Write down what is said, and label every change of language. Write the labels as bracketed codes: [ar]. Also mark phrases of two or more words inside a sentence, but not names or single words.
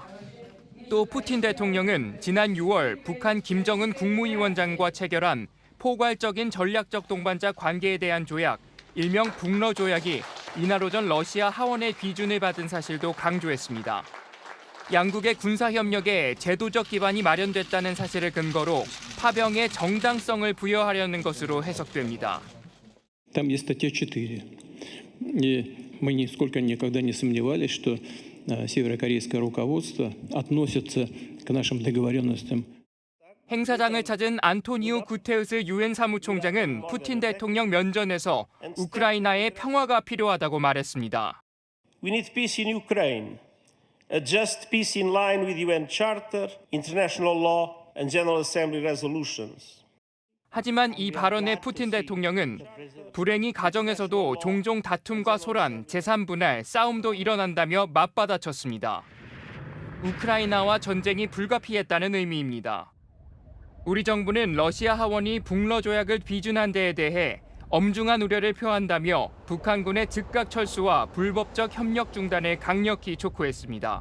[ko] 또 푸틴 대통령은 지난 6월 북한 김정은 국무위원장과 체결한 포괄적인 전략적 동반자 관계에 대한 조약, 일명 북러 조약이 이날 오전 러시아 하원의 비준을 받은 사실도 강조했습니다. 양국의 군사협력에 제도적 기반이 마련됐다는 사실을 근거로 파병에 정당성을 부여하려는 것으로 해석됩니다. [ru] Там есть статья 4. И мы нисколько никогда не сомневались, что северокорейское руководство относится к нашим договоренностям [ko] 행사장을 찾은 안토니오 구테우스 유엔 사무총장은 푸틴 대통령 면전에서 우크라이나의 평화가 필요하다고 말했습니다. [en] We need peace in Ukraine, a just peace in line with UN Charter, international law and General Assembly resolutions. [ko] 하지만 이 발언에 푸틴 대통령은 불행히 가정에서도 종종 다툼과 소란, 재산 분할, 싸움도 일어난다며 맞받아쳤습니다. 우크라이나와 전쟁이 불가피했다는 의미입니다. 우리 정부는 러시아 하원이 북러 조약을 비준한 데에 대해 엄중한 우려를 표한다며 북한군의 즉각 철수와 불법적 협력 중단을 강력히 촉구했습니다.